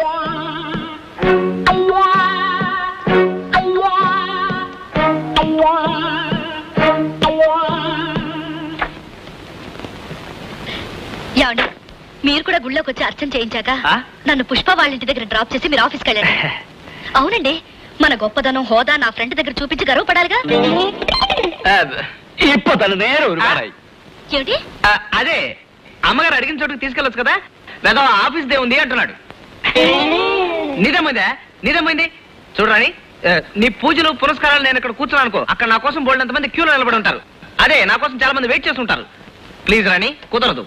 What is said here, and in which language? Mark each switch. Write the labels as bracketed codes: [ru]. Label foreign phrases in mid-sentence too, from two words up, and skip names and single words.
[te] ఏమండి మీరు కూడా గుళ్ళోకి వచ్చి అర్చన చేయించాక ఆ? నన్ను పుష్ప వాళ్ళ ఇంటి దగ్గర డ్రాప్ చేసి మీరు ఆఫీస్కి వెళ్ళండి. అవునండి, మన గొప్పదనం హోదా నా ఫ్రెండ్ దగ్గర చూపించి గర్వపడాలిగా. [ml] ഇപ്പൊ തന്നെ നേരെ ഒരുപാടായി. [te] ఏమిటి? అదే అమ్మగారు అడిగిన చోటుకి తీసుకెళ్ళొచ్చు కదా. లేదా ఆఫీస్ దే ఉంది అంటున్నాడు. నిజమైందా? నిజమైంది. చూడరాని, నీ పూజలు పురస్కారాలు నేను ఇక్కడ కూర్చున్నాను అనుకో, అక్కడ నా కోసం బోల్డంత మంది క్యూలో నిలబడి ఉంటారు. అదే నా కోసం చాలా మంది వెయిట్ చేస్తుంటారు. ప్లీజ్ రాణి, కుదరదు.